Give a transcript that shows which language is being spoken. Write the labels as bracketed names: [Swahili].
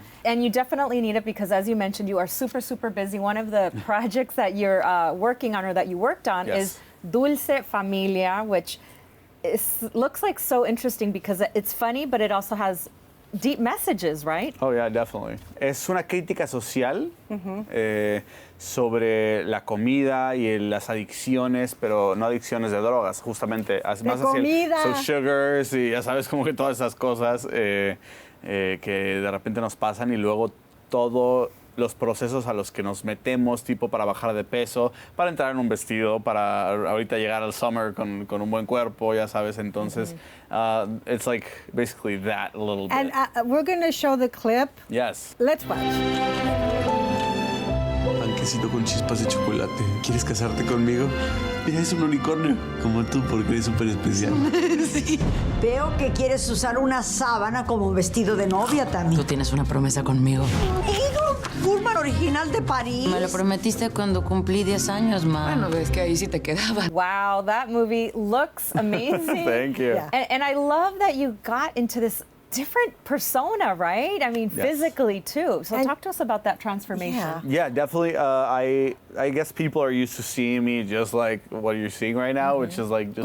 [English] And you definitely need it because, as you mentioned, you are super busy. One of the projects that you're working on or that you worked on is Dulce Familia, which looks like so interesting because it's funny, but it also has deep messages, right? Oh, yeah, definitely. [Spanish] Es una crítica social sobre la comida y las adicciones, pero no adicciones de drogas, justamente. Más comida. [English] So sugars [Spanish] y ya sabes, como que todas esas cosas que de repente nos pasan y luego todos los procesos a los que nos metemos, tipo para bajar de peso, para entrar en un vestido, para ahorita llegar al summer con un buen cuerpo, ya sabes. Entonces, [English] it's like basically that a little bit. And we're going to show the clip. Yes. Let's watch. [Spanish] Panquecito con chispas de chocolate. ¿Quieres casarte conmigo? Mira, es un unicornio, como tú, porque eres súper especial. Sí. Veo que quieres usar una sábana como vestido de novia también. Tú tienes una promesa conmigo. Guzman original de París. Me lo prometiste cuando cumplí 10 años, ma. Bueno, ves que ahí sí te quedaba. [English] Wow, that movie looks amazing. Thank you. Yeah. And I love that you got into this different persona, right? I mean, physically too. So talk to us about that transformation. Yeah, definitely. I guess people are used to seeing me just like what you're seeing right now, which is like just